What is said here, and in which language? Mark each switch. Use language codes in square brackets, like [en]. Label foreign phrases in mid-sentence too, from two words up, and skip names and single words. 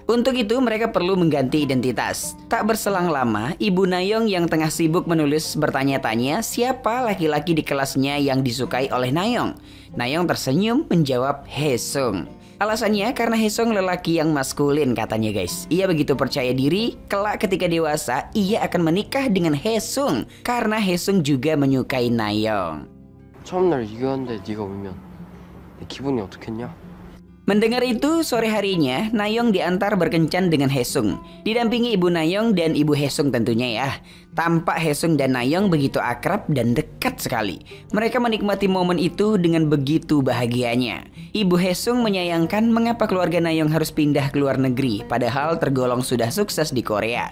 [id] Untuk itu mereka perlu mengganti identitas. Tak berselang lama, ibu Nayeong yang tengah sibuk menulis bertanya-tanya siapa laki-laki di kelasnya yang disukai oleh Nayeong. Nayeong tersenyum menjawab Haesung. Alasannya karena Haesung lelaki yang maskulin katanya guys. Ia begitu percaya diri, kelak ketika dewasa ia akan menikah dengan Haesung karena Haesung juga menyukai Nayeong. [ko] 처음 날 이겼는데 네가 울면 기분이 어떻겠냐? [id] Mendengar itu, sore harinya Nayeong diantar berkencan dengan Haesung. Didampingi ibu Nayeong dan ibu Haesung tentunya ya. Tampak Haesung dan Nayeong begitu akrab dan dekat sekali. Mereka menikmati momen itu dengan begitu bahagianya. Ibu Haesung menyayangkan mengapa keluarga Nayeong harus pindah ke luar negeri, padahal tergolong sudah sukses di Korea.